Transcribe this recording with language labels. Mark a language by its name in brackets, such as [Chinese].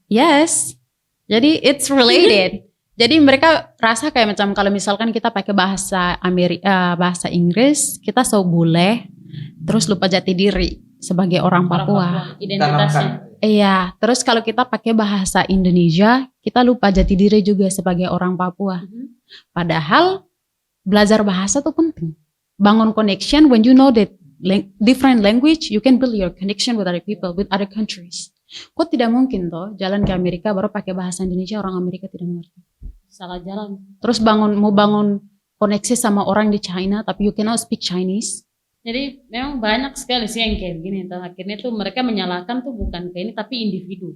[English] Yes. [Indonesian] Jadi [English] it's related. [Indonesian] Jadi mereka rasa kayak macam kalau misalkan kita pakai bahasa bahasa Inggris, kita so boleh. terus lupa jati diri sebagai orang Papua. Identitasnya. Iya, terus kalau kita pakai bahasa Indonesia, kita lupa jati diri juga sebagai orang Papua. Padahal belajar bahasa tuh penting. [English] Bangun connection when you know that different language, you can build your connection with other people, with other countries. [Indonesian] Kok tidak mungkin toh jalan ke Amerika baru pakai bahasa Indonesia, orang Amerika tidak mengerti. Salah jalan. Terus mau bangun koneksi sama orang di China, tapi [English] you cannot speak Chinese. [Indonesian] Jadi memang banyak sekali sih yang kayak gini. Akhirnya tuh mereka menyalahkan tuh bukan kayak ini tapi individu.